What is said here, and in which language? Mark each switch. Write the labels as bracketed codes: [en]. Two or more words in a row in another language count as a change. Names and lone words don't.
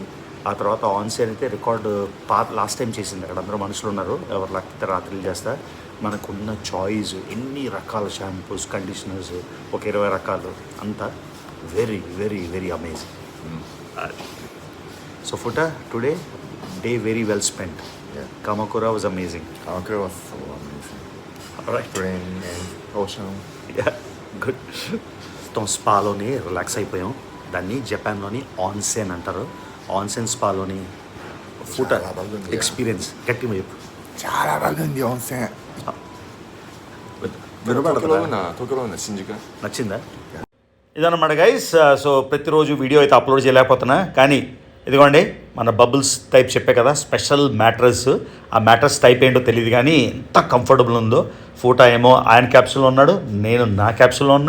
[te] ఆ తర్వాత ఆన్సైన్ అయితే రికార్డు [en] last time [te] చేసింది. అక్కడ అందరూ మనుషులు ఉన్నారు, ఎవరు లేకపోతే రాత్రులు చేస్తా. మనకున్న చాయిస్, ఎన్ని రకాల [en] shampoos, conditioners, [te] ఒక 20 రకాలు, అంతా [en] very very very amazing. so futa today day very well spent. [te] Yeah. Kamakura was amazing. Kamakura was so amazing. Alright. Rain and ocean. Yeah, good. మొత్తం స్పాలోని రిలాక్స్ అయిపోయాం. దాన్ని జపాన్లోని ఆన్సెన్ అంటారు. ఆన్సెన్ స్పాలోని ఫుడ్ చాలా బాగుంది. ఎక్స్పీరియన్స్ గట్టిగా చెప్పు. చాలా బాగుంది onsen. [ja] 東京の新宿. [te] నచ్చిందా? ఇదన్నమాట గైస్. సో ప్రతిరోజు వీడియో అయితే అప్లోడ్ చేయలేకపోతున్నా, కానీ ఇదిగోండి మన [en] bubbles type [te] చెప్పే కదా, [en] special mattress. [te] ఆ [en] mattress type [te] ఏంటో తెలియదు కానీ ఎంత కంఫర్టబుల్ ఉందో. ఫోటో ఏమో ఆయన క్యాప్సూల్లో ఉన్నాడు, నేను నా క్యాప్సూల్లో ఉన్నా.